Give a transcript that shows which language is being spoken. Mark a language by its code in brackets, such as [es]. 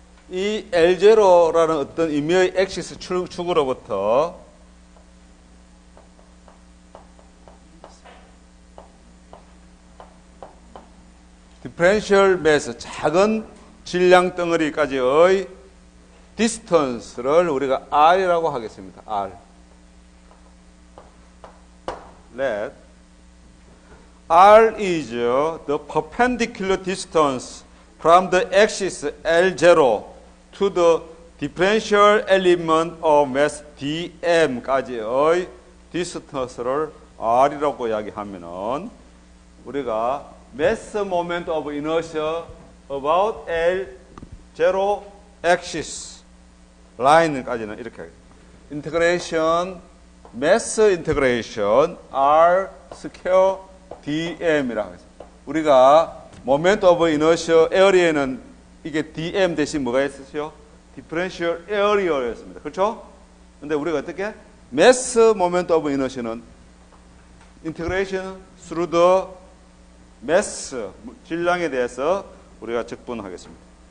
[ko] 이 L0라는 어떤 임의의 액시스 축으로부터 디퍼런셜 매스 작은 질량 덩어리까지의 디스턴스를 우리가 R이라고 하겠습니다. R. [en] Let R is the perpendicular distance from the axis L0 to the differential element of mass dm [ko] 까지의 디스턴스를 R이라고 이야기하면은 [en] 우리가 mass moment of inertia about L0 axis line까지는 이렇게 integration mass integration R square dm [ko] 이라고 하겠습니다. 우리가 moment of inertia area에는 이게 dm 대신 뭐가 있었죠? [en] differential area였습니다. [ko] 그렇죠? 근데 우리가 어떻게? [en] mass moment of inertia는 integration through the mass [ko] 질량에 대해서 우리가 적분하겠습니다.